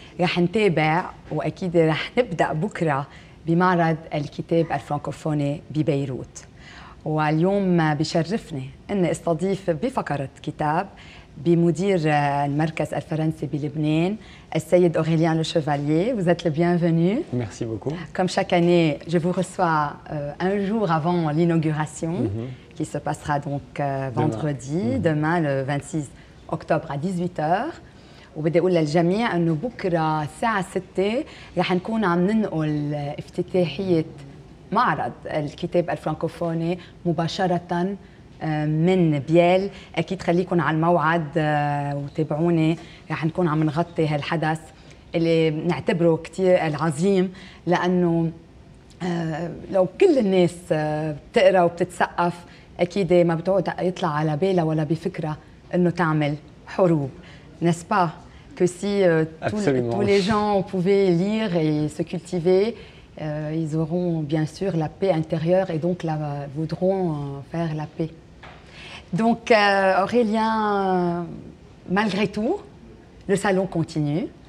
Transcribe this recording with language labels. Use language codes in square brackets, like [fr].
[ar] رح نتابع واكيد رح نبدا بكره بمعرض الكتاب الفرنكوفوني ببيروت. واليوم بشرفني اني استضيف بفقره كتاب بمدير المركز الفرنسي بلبنان, السيد Aurélien Le Chevalier. [fr] Vous êtes le bienvenu. Merci beaucoup. Comme chaque année, je vous reçois un jour avant l'inauguration, qui se passera donc vendredi, demain le 26 octobre à 18h. [ar] وبدي اقول للجميع انه بكره الساعه 6 رح نكون عم ننقل افتتاحيه معرض الكتاب الفرنكوفوني مباشره من بيال. اكيد خليكم على الموعد وتابعوني، رح نكون عم نغطي هالحدث اللي بنعتبره كثير العظيم، لانه لو كل الناس بتقرا وبتتثقف اكيد ما بتقعد يطلع على بالها ولا بفكره انه تعمل حروب. [fr] N'est-ce pas que si tous les gens pouvaient lire et se cultiver, ils auront bien sûr la paix intérieure et donc voudront faire la paix. Donc Aurélien, malgré tout, le salon continue.